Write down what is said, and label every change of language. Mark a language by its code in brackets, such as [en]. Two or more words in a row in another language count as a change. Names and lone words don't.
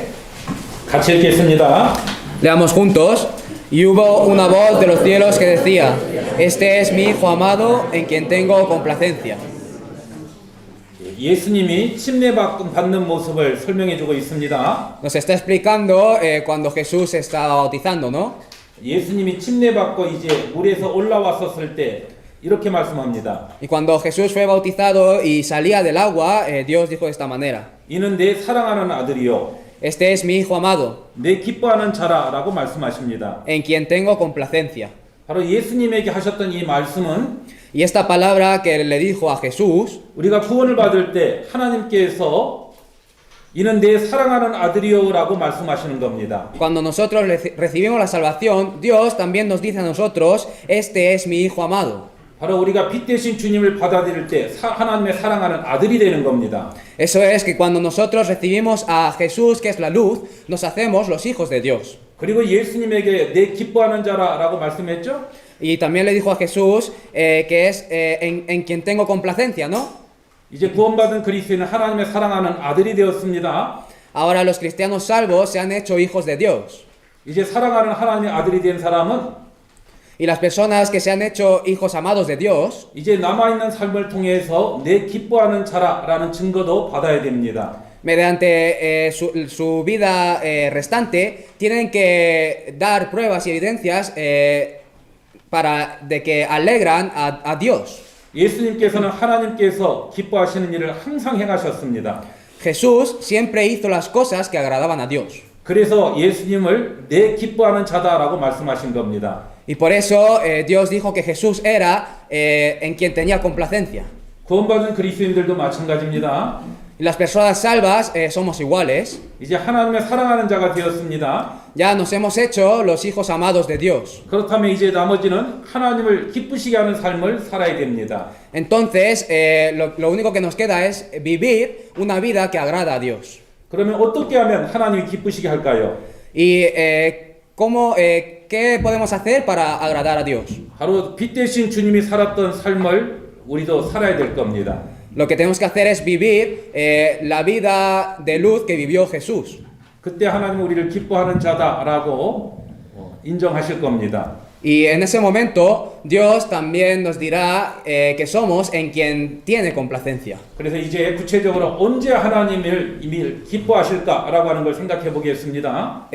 [ko] 같이 읽겠습니다. [es] Leamos juntos. Y hubo una voz de los cielos que decía: este es mi Hijo amado, en quien tengo complacencia. [ko] 예수님이 침례 받는 모습을 설명해주고 있습니다. [es] Nos está explicando cuando Jesús se está bautizando, ¿no? [ko] 예수님이 침례 받고 이제 물에서 올라왔었을 때 이렇게 말씀합니다. [es] Y cuando Jesús fue bautizado y salía del agua, Dios dijo de esta manera: [ko] 이는 내 사랑하는 아들이요 [es] este es mi Hijo amado, [ko] 내 기뻐하는 자라라고 말씀하십니다. [es] en quien tengo complacencia. [ko] 바로 예수님에게 하셨던 이 말씀은 [es] Y esta palabra que le dijo a Jesús, [ko] 우리가 구원을 받을 때 하나님께서 이는 내 사랑하는 아들이요라고 말씀하시는 겁니다. [es] cuando nosotros recibimos la salvación, Dios también nos dice a nosotros: este es mi Hijo amado. [ko] 바로 우리가 빛 대신 주님을 받아들일 때 하나님의 사랑하는 아들이 되는 겁니다. [es] Eso es que cuando nosotros recibimos a Jesús, que es la luz, nos hacemos los hijos de Dios. [ko] 그리고 예수님에게 내 기뻐하는 자라라고 말씀했죠? [es] Y también le dijo a Jesús que es en quien tengo complacencia, ¿no? [ko] 이제 구원받은 그리스도인은 하나님의 사랑하는 아들이 되었습니다. [es] Ahora los cristianos salvos se han hecho hijos de Dios. [ko] 이제 사랑하는 하나님의 아들이 된 사람은 [es] Y las personas que se han hecho hijos amados de Dios, [ko] 이제 남아있는 삶을 통해서 내 기뻐하는 자라라는 증거도 받아야 됩니다. [es] mediante su vida restante, tienen que dar pruebas y evidencias de que alegran a Dios. [ko] 예수님께서는 하나님께서 기뻐하시는 일을 항상 행하셨습니다. [es] Jesús siempre hizo las cosas que agradaban a Dios. [ko] 그래서 예수님을 내 기뻐하는 자다라고 말씀하신 겁니다. [es] Y por eso Dios dijo que Jesús era en quien tenía complacencia. [ko] 구원받은 그리스도인들도 마찬가지입니다. [es] Y las personas salvas somos iguales. [ko] 이제 하나님의 사랑하는 자가 되었습니다. [es] Ya nos hemos hecho los hijos amados de Dios. [ko] 그렇다면 이제 나머지는 하나님을 기쁘시게 하는 삶을 살아야 됩니다. [es] Entonces, lo único que nos queda es vivir una vida que agrada a Dios. [ko] 그러면 어떻게 하면 하나님이 기쁘시게 할까요? [es] ¿Y qué podemos hacer para agradar a Dios? [ko] 바로 빛 대신 주님이 살았던 삶을 우리도 살아야 될 겁니다. [es] Lo que tenemos que hacer es vivir la vida de luz que vivió Jesús. [ko] 그때 하나님은 우리를 기뻐하는 자다라고 인정하실 겁니다. [es] Y en ese momento Dios también nos dirá que somos en quien tiene complacencia. [ko] 그래서 이제 구체적으로 언제 하나님을 이미 기뻐하실까라고 하는 걸 생각해 보겠습니다.